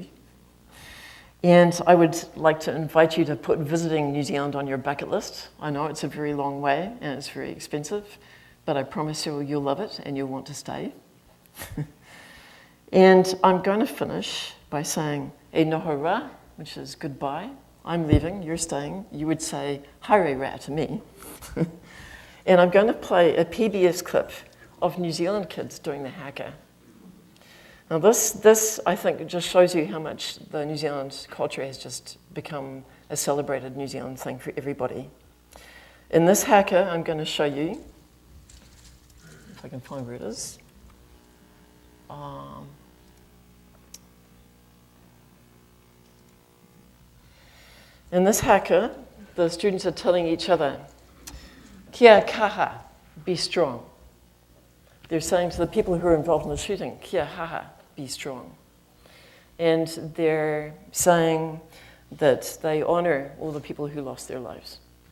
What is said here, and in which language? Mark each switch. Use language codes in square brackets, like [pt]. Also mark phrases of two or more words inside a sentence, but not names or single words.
[en] And I would like to invite you to put visiting New Zealand on your bucket list. I know it's a very long way and it's very expensive, but I promise you you'll love it and you'll want to stay. And I'm going to finish by saying [mi] e noho rā, [en] which is goodbye. I'm leaving, you're staying. You would say [mi] haere rā [en] to me. And I'm going to play a PBS clip of New Zealand kids doing the haka. Now this I think just shows you how much the New Zealand culture has just become a celebrated New Zealand thing for everybody. In this haka, I'm going to show you, if I can find where it is. In this haka, the students are telling each other, [mi] kia kaha, [en] be strong. They're saying to the people who are involved in the shooting, [mi] kia haha, [en] be strong. And they're saying that they honor all the people who lost their lives.